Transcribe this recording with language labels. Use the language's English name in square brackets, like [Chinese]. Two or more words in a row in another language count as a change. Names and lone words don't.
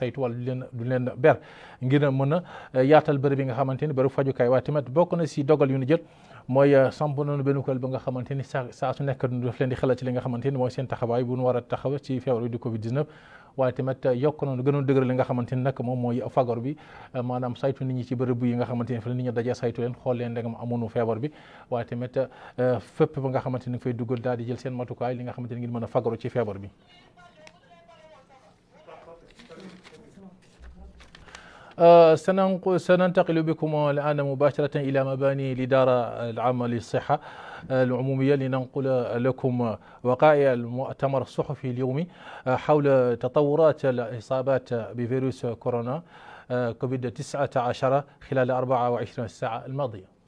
[Wolof] saytu wala du leen ber ngir mën a yaatal béréb yi nga xamante ni béréb fajukaay waaye tamit bokk na ci dogal yu ñu jël mooy samp nañu benn kuréel ba nga xamante ni saa su nekk daf leen di xelal ci li nga xamante ni mooy seen taxawaay bu ñu war a taxaw ci feebar bi di Covid 19 waaye tamit yokk nañu gënoon dëgëral li nga xamante ni nag moom mooy fagaru bi maanaam saytu nit ñi ci bërëb yi nga xamante ni fa la nit ñi dajee saytu leen xool leen ndegam amuñu feebar bi waaye tamit fépp ba nga xamante ni fay duggal daal di jël seen matukaay li nga xamante ni ngir mën a fagaru ci feebar bi. [Arabic] سننتقل بكم الآن مباشرة إلى مباني الإدارة العامة للصحة العمومية لننقل لكم وقائع المؤتمر الصحفي اليومي حول تطورات الإصابات بفيروس كورونا كوفيد 19 خلال 24 ساعة الماضية.